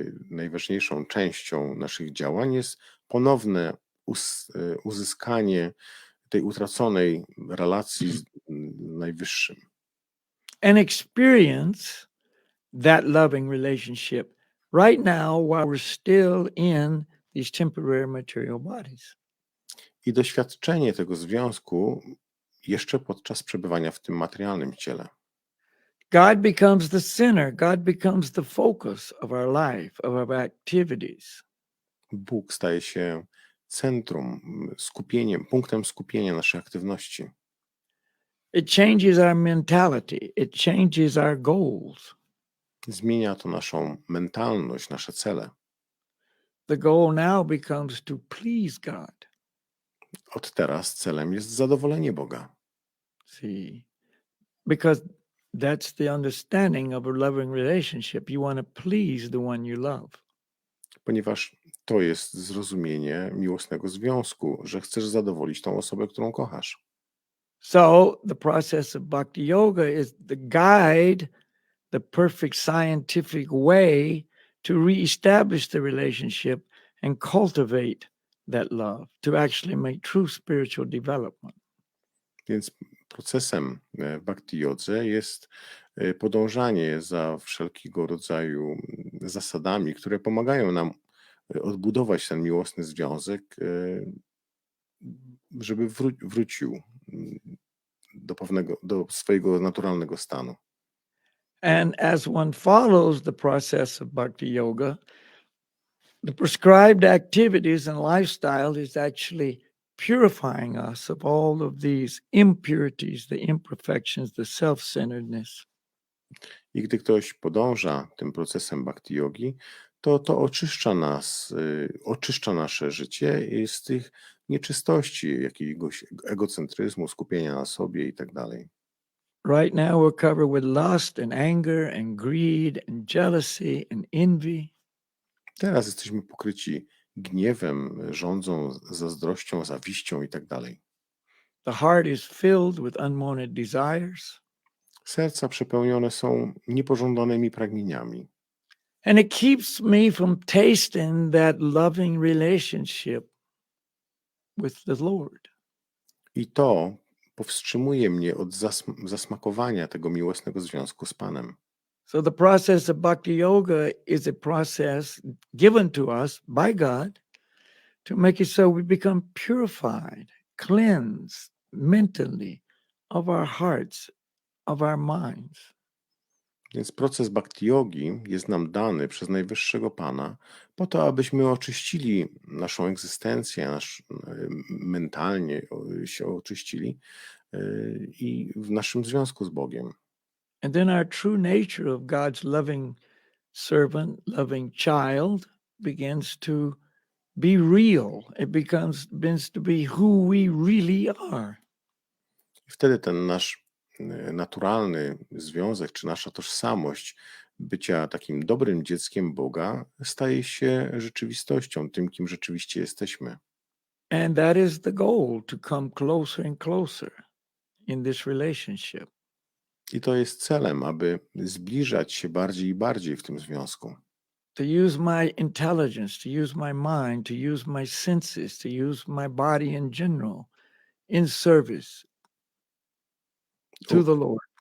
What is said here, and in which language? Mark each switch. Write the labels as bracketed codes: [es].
[pl] najważniejszą częścią naszych działań jest ponowne uzyskanie tej utraconej relacji z Najwyższym. [en] And experience that loving relationship right now while we're still in these temporary material bodies. [pl] I doświadczenie tego związku jeszcze podczas przebywania w tym materialnym ciele. [en] God becomes the center. God becomes the focus of our life, of our activities. [pl] Bóg staje się centrum, skupieniem, punktem skupienia naszej aktywności. [en] It changes our mentality. It changes our goals. [pl] Zmienia to naszą mentalność, nasze cele. [en] The goal now becomes to please God. [pl] Od teraz celem jest zadowolenie Boga. [en] See, because that's the understanding of a loving relationship. You want to please the one you love. [pl] Ponieważ to jest zrozumienie miłosnego związku, że chcesz zadowolić tą osobę, którą kochasz. [en] So the process of bhakti yoga is the guide, the perfect scientific way to reestablish the relationship and cultivate that love to actually make true spiritual development. [pl] Więc procesem w bhakti jodze jest podążanie za wszelkiego rodzaju zasadami, które pomagają nam odbudować ten miłosny związek, żeby wrócił do swojego naturalnego stanu. [en] And as one follows the process of bhakti yoga, the prescribed activities and lifestyle is actually purifying us of all of these impurities, the imperfections, the self-centeredness. [pl] I gdy ktoś podąża tym procesem bhakti yogi, to oczyszcza nas, oczyszcza nasze życie z tych nieczystości, jakiegoś egocentryzmu, skupienia na sobie i tak dalej. [en] Right now we're covered with lust and anger and greed and jealousy and envy. [pl] Teraz jesteśmy pokryci gniewem, żądzą, zazdrością, zawiścią i tak dalej. [en] The heart is filled with unwanted desires. [pl] Serca przepełnione są niepożądanymi pragnieniami. [en] And it keeps me from tasting that loving relationship with the Lord. [pl] I to powstrzymuje mnie od zasmakowania tego miłosnego związku z Panem. [en] So the process of bhakti yoga is a process given to us by God to make it so we become purified, cleansed mentally of our hearts, of our minds. [pl] Więc proces bhakti yogi jest nam dany przez Najwyższego Pana po to, abyśmy oczyścili naszą egzystencję, mentalnie się oczyścili i w naszym związku z Bogiem. [en] And then our true nature of God's loving servant, loving child begins to be real. It begins to be who we really are. [pl] I wtedy ten nasz naturalny związek, czy nasza tożsamość bycia takim dobrym dzieckiem Boga staje się rzeczywistością, tym, kim rzeczywiście jesteśmy. [en] And that is the goal, to come closer and closer in this relationship. [pl] I to jest celem, aby zbliżać się bardziej i bardziej w tym związku. [en] To use my intelligence, to use my mind, to use my senses, to use my body in general in service to the Lord.